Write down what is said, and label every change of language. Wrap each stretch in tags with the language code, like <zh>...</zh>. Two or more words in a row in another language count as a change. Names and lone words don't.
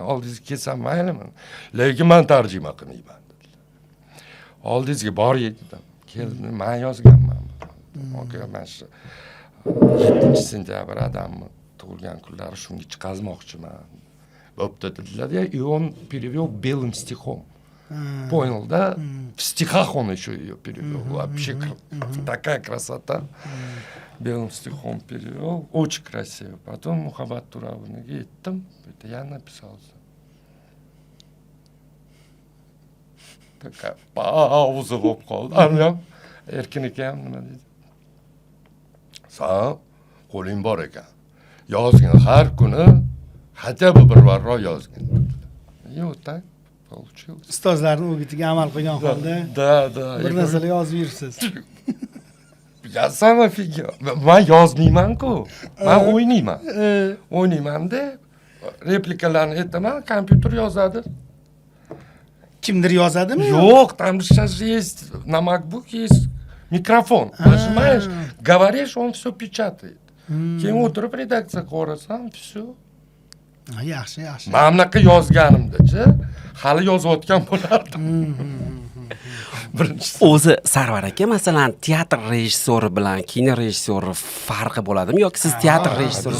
<uz>Oldingizga kelsam maylimi? Lekin men tarjima qilmayman dedilar. Oldingizga boring dedim. Keldim, men yozganman. Mana shu 7 sentyabr adamni tug'ilgan kunlari shunga chiqazmoqchiman. Bo'pti dedilar.</uz> <ru>И он перевел белым стихом. Понял, да? В стихах он еще ее перевел. Вообще такая красота. Белым стихом перевел. Очень красиво. Потом Muhabbat Turovniga yetdim. Это я написал. Такая пауза</ru> <uz>bo'lib qoldi. Amyam Erkin akam nima deydi? Sen qo'ling bor ekan. Yozgin har kuni</uz> <ru>хотя бы</ru> <uz>bir varro yozgin. Yo'q,</uz> <ru>так получилось.</ru> <uz>Ustozlarning o'gitiga amal qilgan holda</uz> <ru>Да.</ru> <uz>bir narsalar yozib yuribsiz.</uz> <ru>Я сам офигел.</ru> <uz>Men yozmayman-ku. Men o'ynayman. O'ynaymanda replikalarni aytaman, kompyuter yozadi. Kimdir yozadimi? Yo'q,</uz> <ru>там сейчас же есть на MacBook есть микрофон. Нажимаешь, говоришь, он все печатает.</ru> <uz>Keyin o'tirib redaksiya qo'rasam, все. Yaxshi. Men bunaqa yozganimda-chi, hali yozayotgan bo'lardim. Birinchisi. O'zi Sarvar aka, masalan, teatr rejissyori bilan kino rejissyori farqi bo'ladimi yoki siz teatr rejissyori?</uz>